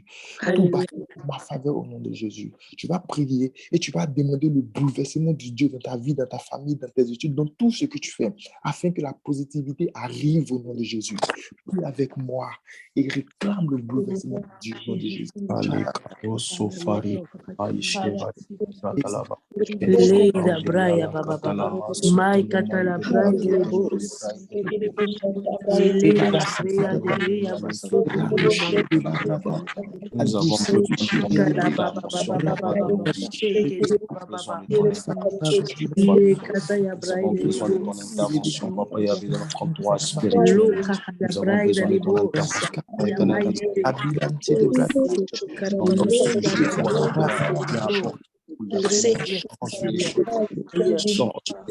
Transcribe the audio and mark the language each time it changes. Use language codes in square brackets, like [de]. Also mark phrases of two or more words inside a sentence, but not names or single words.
[fr] Tout bascule en ma faveur au nom de Jésus. Tu vas prier et tu vas demander le bouleversement de Dieu dans ta vie, dans ta famille, dans tes études, dans tout ce que tu fais, afin que la positivité arrive au nom de Jésus. Prie avec moi et réclame le bouleversement de Dieu au nom de Jésus. Leida braya baba baba. Mai katala braya bos. Leida braya deya basoto mama. Nous avons besoin de ton Kala baba intervention, baba Papa. baba. Sheke de Nous avons baba besoin baba. de ton intervention, Le Papa. kataya Nous braya avons besoin de ton bos. intervention, Papa, et avec notre entourage Lo spirituel. kataya Nous avons braya besoin de ton bos. intervention, Papa, Ya éternel, dans maite. cette dans Oh, nos merci sujets, Seigneur. Papa. Viens apporter bouleversement, change les choses, change les